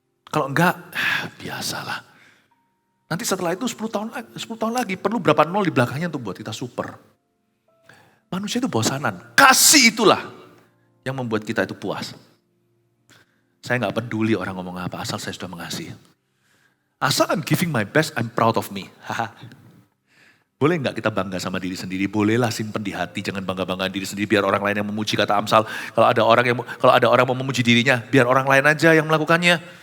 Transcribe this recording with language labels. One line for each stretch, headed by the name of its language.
Indonesian: Kalau enggak, biasalah. Nanti setelah itu 10 tahun lagi perlu berapa 0 di belakangnya untuk buat kita super. Manusia itu bosanan. Kasih itulah yang membuat kita itu puas. Saya gak peduli orang ngomong apa, asal saya sudah mengasihi. Asal
English: I'm giving my best, I'm proud of me.
Indonesian: Boleh gak kita bangga sama diri sendiri? Bolehlah simpen di hati, jangan bangga-banggaan diri sendiri biar orang lain yang memuji, kata Amsal. Kalau ada orang mau memuji dirinya, biar orang lain aja yang melakukannya.